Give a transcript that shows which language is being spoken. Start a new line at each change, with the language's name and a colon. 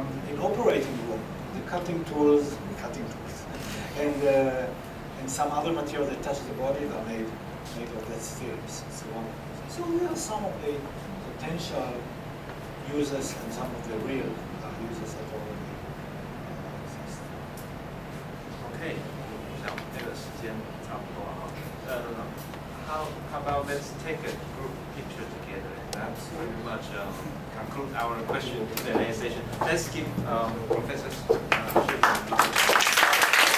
English: In operating room, the cutting tools, and some other materials that touch the body are made of that steel. So there are some of the potential uses and some of the real uses that already exist.
Chinese: Okay, 我想那个时间差不多哈。
English: How about let's take a group picture together? That's pretty much conclude our question Q&A session. Let's give Professor Shipman.